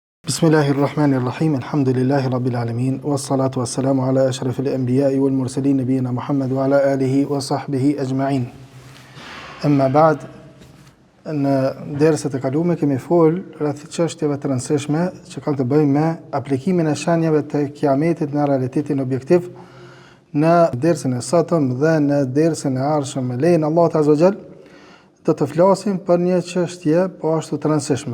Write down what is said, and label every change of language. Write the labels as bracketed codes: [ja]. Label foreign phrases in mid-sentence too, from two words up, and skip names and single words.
[ar] بسم الله الرحمن الرحيم. الحمد لله رب العالمين. والصلاة والسلام على أشرف الأنبياء والمرسلين نبينا محمد وعلى آله وصحبه أجمعين. أما بعد, [sq] në derset e kaluara kemi fol rreth çështjeve të rëndësishme që kanë të bëjnë me aplikimin e shenjave të kiametit në realitetin objektiv. Në dersin e sotëm dhe në dersin e ardhshëm me lejen e Allahut [ar] عز وجل [sq] do të flasim për një çështje po ashtu të rëndësishme.